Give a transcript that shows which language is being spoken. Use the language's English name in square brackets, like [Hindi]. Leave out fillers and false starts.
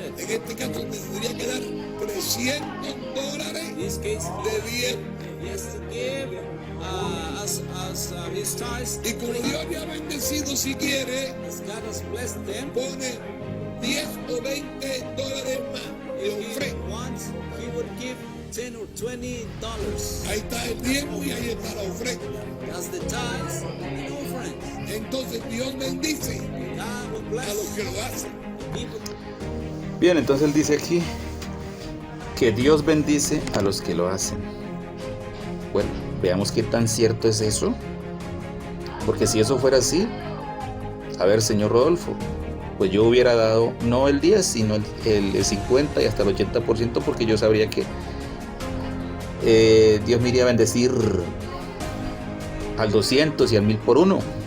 [Spanish] En este caso tendría que dar $300. [English] In this case, [Spanish] de 10. [English] He has to give as his tithes. [Spanish] Y como Dios le ha bendecido, si quiere, [English] as God has blessed them, [Spanish] pone $10 o $20 más de ofrenda. [English] He would give $10 or $20. [Spanish] Ahí está el diezmo y ahí está la ofrenda. [English] That's the tithes and the offerings. [Spanish] Entonces Dios bendice a los que lo hacen. Bien, entonces él dice aquí que Dios bendice a los que lo hacen. Bueno, veamos qué tan cierto es eso. Porque si eso fuera así, a ver, señor Rodolfo, pues yo hubiera dado no el 10, sino el 50 y hasta el 80%, porque yo sabría que Dios me iría a bendecir al 200 y al 1000 por uno.